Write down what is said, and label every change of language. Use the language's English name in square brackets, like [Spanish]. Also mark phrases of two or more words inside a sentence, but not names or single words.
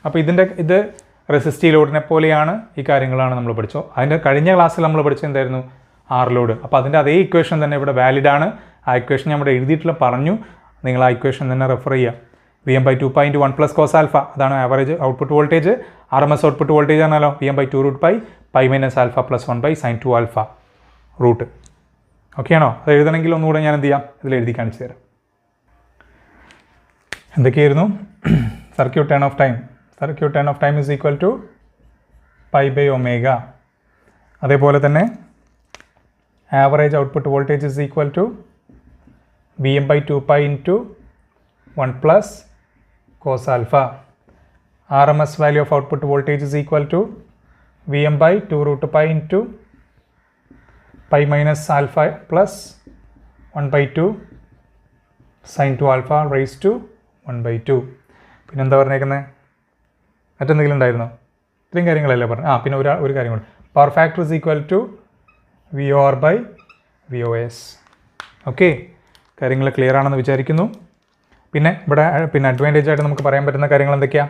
[Malayalam] അപ്പോൾ ഇത് റെസിസ്റ്റീവ് ലോഡിനെ പോലെയാണ് ഈ കാര്യങ്ങളാണ് നമ്മൾ പഠിച്ചോ. അതിൻ്റെ കഴിഞ്ഞ ക്ലാസ്സിൽ നമ്മൾ പഠിച്ചത് എന്തായിരുന്നു? [English] R load. [Malayalam] അപ്പോൾ അതിൻ്റെ അതേ ഇക്വേഷൻ തന്നെ ഇവിടെ വാലിഡ് ആണ്. ആ ഇക്വേഷൻ ഞാൻ ഇവിടെ എഴുതിയിട്ടുള്ള പറഞ്ഞു, നിങ്ങൾ ആ ഇക്വേഷൻ തന്നെ റെഫർ ചെയ്യുക. Vm/2π × 1 + cos α, അതാണ് [English] average output voltage. RMS output voltage [Malayalam] ആണല്ലോ Vm/2√π π - α + 1/sin2α റൂട്ട്. ഓക്കെ ആണോ? അത് എഴുതണമെങ്കിൽ ഒന്നുകൂടെ ഞാൻ എന്ത് ചെയ്യാം, ഇതിൽ എഴുതി കാണിച്ചു തരാം. എന്തൊക്കെയായിരുന്നു? [English] circuit turn off time. circuit turn off time is equal to π/ω. [Malayalam] അതേപോലെ തന്നെ [English] average output voltage is equal to Vm/2π × 1 + cos α. RMS value of output voltage is equal to Vm/2√π × π - α plus 1/2 sin2α raised to 1/2. [Malayalam] പിന്നെന്താ പറഞ്ഞേക്കുന്നത്? മറ്റെന്തെങ്കിലും ഉണ്ടായിരുന്നോ? ഇത്രയും കാര്യങ്ങളല്ലേ പറഞ്ഞു. പിന്നെ ഒരു കാര്യം കൂടെ, [English] power factor is equal to VOR/VOS. [Malayalam] ഓക്കെ, കാര്യങ്ങൾ ക്ലിയർ ആണെന്ന് വിചാരിക്കുന്നു. പിന്നെ ഇവിടെ അഡ്വാൻറ്റേജ് ആയിട്ട് നമുക്ക് പറയാൻ പറ്റുന്ന കാര്യങ്ങൾ എന്തൊക്കെയാണ്?